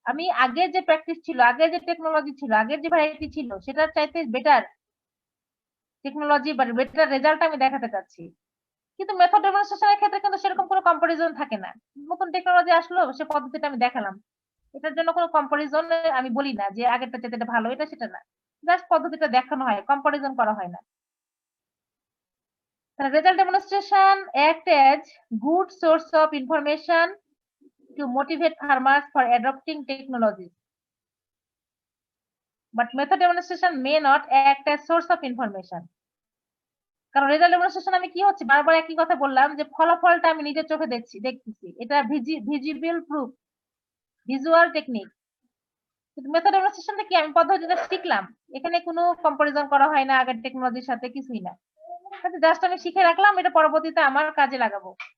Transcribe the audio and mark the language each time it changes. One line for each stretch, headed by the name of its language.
Bangla: আমি আগের যে প্র্যাকটিস ছিল, আগের যে টেকনোলজি ছিল, আগের যে ভ্যারাইটি ছিল, সেটার চাইতে বেটার টেকনোলজি বা বেটার রেজাল্ট আমি দেখাতে চাচ্ছি। কিন্তু মেথড ডেমনস্ট্রেশনের ক্ষেত্রে কিন্তু সেরকম কোনো কম্পারিজন থাকে না। নতুন টেকনোলজি আসলো, সে পদ্ধতিটা আমি দেখালাম, এটার জন্য কোনো কম্পারিজন আমি বলি না যে আগেরটা চাইতে এটা ভালো, এটা সেটা না, জাস্ট পদ্ধতিটা দেখানো হয়, কম্পারিজন করা হয় না।
English: Result demonstration act as good source of information to motivate farmers for adopting technologies. But method demonstration may not act as source of information.
Bangla: কারণ রেজাল্ট ডেমনস্ট্রেশন আমি কি হচ্ছে বারবার একই কথা বললাম যে ফলাফলটা আমি নিজের চোখে দেখতেছি, এটা ভিজিবল প্রুফ, ভিজুয়াল টেকনিক। কিন্তু মেথড ডেমনস্ট্রেশনটা কি, আমি পদ্ধতিটা শিখলাম, এখানে কোনো কম্পারিজন করা হয় না আগের টেকনোলজির সাথে, কিছুই না, জাস্ট আমি শিখে রাখলাম, এটা পরবর্তীতে আমার কাজে লাগাবো।